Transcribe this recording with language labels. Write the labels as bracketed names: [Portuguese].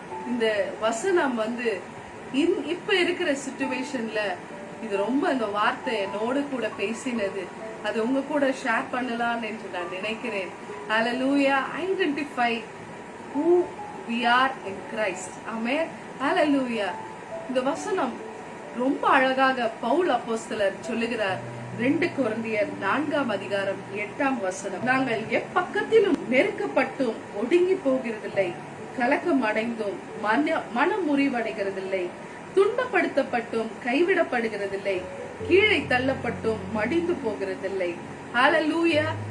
[Tamil] இந்த வசனம் இப்ப இருக்கிற சிச்சுவேஷன்ல இது ரொம்ப அந்த வார்த்தை என்னோடு கூட பேசினது, அது உங்க கூட ஷேர் பண்ணலாம் என்று நான் நினைக்கிறேன். ஹalleluya. [English] Identify who we are in Christ. Amen. Hallelujah. [Tamil] இந்த வசனம் ரொம்ப அழகாக பவுல் அப்போஸ்தலர் சொல்லுகிறார். 2 கொரிந்தியர் 4ஆம் அதிகாரம் 8ஆம் வசனம். நாங்கள் எப்பக்கத்திலும் நெருக்கப்பட்டும் ஒடுங்கி போகிறதில்லை, கலக்கம் அடைந்தும் மனம் முறிவடைகிறதில்லை, துன்பப்படுத்தப்பட்டும் கைவிடப்படுகிறதில்லை, கீழே தள்ளப்பட்டும் மடிந்து போகிறதில்லை. ஹalleluya.